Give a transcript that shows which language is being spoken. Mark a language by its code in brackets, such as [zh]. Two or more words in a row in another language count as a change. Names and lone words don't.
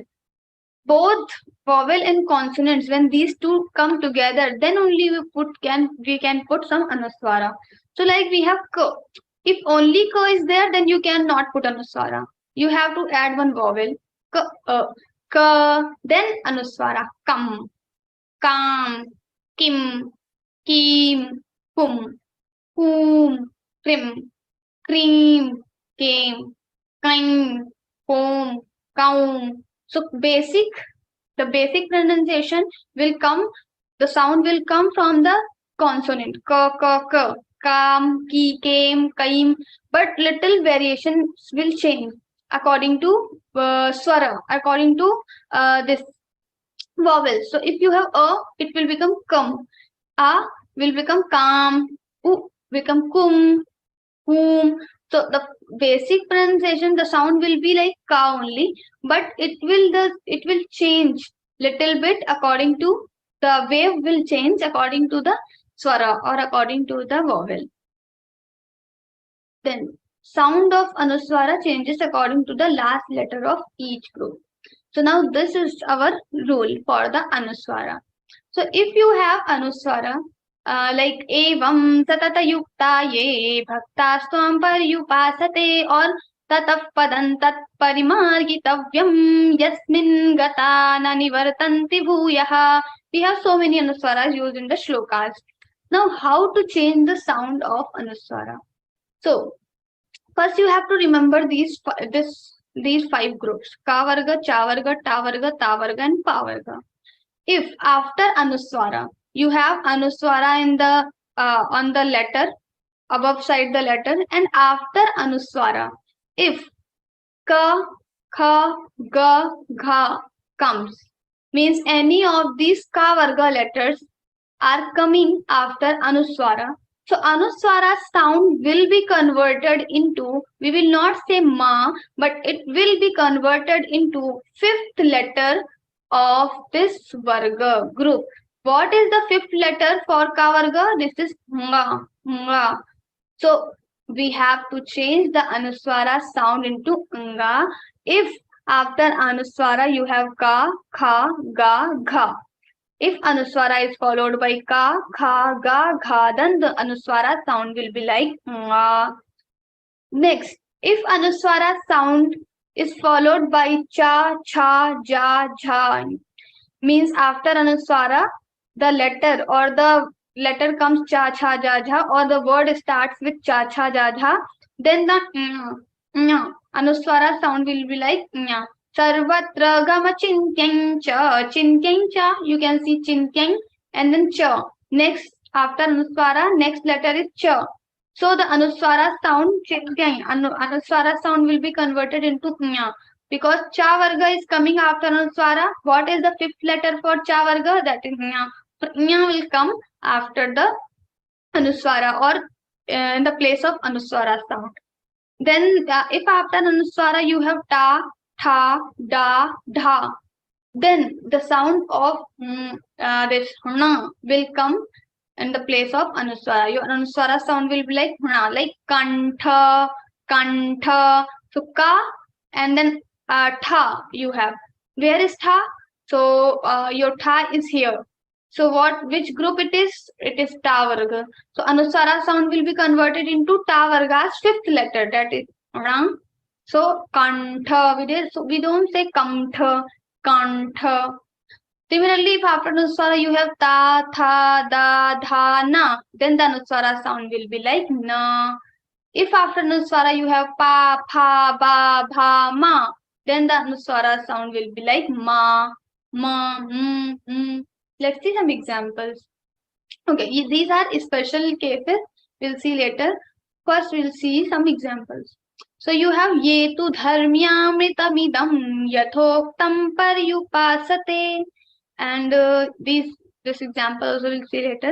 [en] Both vowel and consonants, when these two come together, then only we can put some anuswara. So like we have k. If only k is there, then you cannot put anuswara. You have to add one vowel. K, ka. Then Anuswara kam, kam, kim, kim, kum, whom, krim, cream, came, kind, comb, cow. So the basic pronunciation will come, the sound will come from the consonant ka, ka, ka, kam, ki, came, kaim, but little variations will change according to swara, according to this vowel. So if you have a, it will become kam, a will become kam, u become kum, whom. So the basic pronunciation, the sound will be like ka only, but it will change little bit according to the wave will change according to the swara or according to the vowel. Then sound of Anuswara changes according to the last letter of each group. So now this is our rule for the Anuswara. So if you have Anuswara, like [sa] evam satata yukta ye bhakta swam paryupasate, [en] or [sa] tataf padam tat parimargitavyam yasmin gata na nivartanti bhuyaha. [en] We have so many Anuswaras used in the shlokas. Now how to change the sound of Anuswara? So first you have to remember these five groups: ka varga, cha varga, ta varga, ta varga, and pa varga. If after Anuswara you have Anuswara in the on the letter, above side the letter, and after Anuswara, if ka, kha, ga, gha comes, means any of these ka varga letters are coming after Anuswara. So Anuswara sound will be converted into, we will not say ma, but it will be converted into fifth letter of this varga group. What is the fifth letter for ka varga? This is nga, nga. So we have to change the Anuswara sound into nga if after Anuswara you have ka, kha, ga, gha. If Anuswara is followed by ka, kha, ga, gha, then the Anuswara sound will be like nga. Next, if Anuswara sound is followed by cha, cha, ja, jha, means after Anuswara, the letter or the letter comes cha, cha, ja, jha, or the word starts with cha, cha, ja, jha, then the Anuswara sound will be like nya. [sa] Sarvatra gama chinkyang cha, [en] you can see chinkyang and then cha. Next, after Anuswara, next letter is cha. So the Anuswara sound, chinkyang, Anuswara sound will be converted into nya. Because cha varga is coming after Anuswara, what is the fifth letter for cha varga? That is nya. So nya will come after the Anuswara or in the place of Anuswara sound. Then if after Anuswara you have ta, tha, da, dha, then the sound of this na will come in the place of Anuswara. Your Anuswara sound will be like na, like kantha, kantha. So ka and then tha you have. Where is tha? So your tha is here. So which group it is? It is ta varga. So Anuswara sound will be converted into ta varga's fifth letter, that is rang. So kantha, we don't say kamtha, kantha. Similarly, if after Anuswara you have ta, tha, da, dha, na, then the Anuswara sound will be like na. If after Anuswara you have pa, pha, ba, bha, ma, then the Anuswara sound will be like ma, ma, Let's see some examples. Okay, these are special cases. We'll see later. First, we'll see some examples. So you have [sa] ye tu dharmyamritamidam yathoktam paryupasate, [en] and this example also we'll see later.